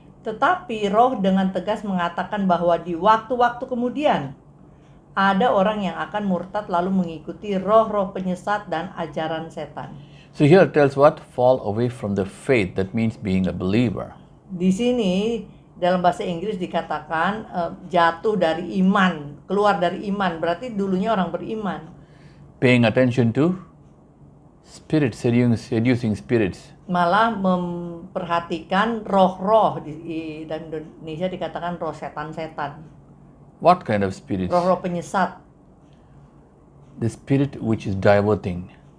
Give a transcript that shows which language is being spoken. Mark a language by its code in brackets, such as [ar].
[id] Tetapi Roh dengan tegas mengatakan bahwa di waktu-waktu kemudian ada orang yang akan murtad lalu mengikuti roh-roh penyesat dan ajaran setan. [en] So here it tells what? Fall away from the faith. That means being a believer. [id] Di sini dalam bahasa Inggris dikatakan jatuh dari iman, keluar dari iman, berarti dulunya orang beriman. [en] Paying attention to spirits, seducing spirits. [id] Malah memperhatikan roh-roh, di dalam Indonesia dikatakan roh setan-setan. [en] What kind of spirits? [id] Roh-roh penyesat, [en] The spirit which is diverting.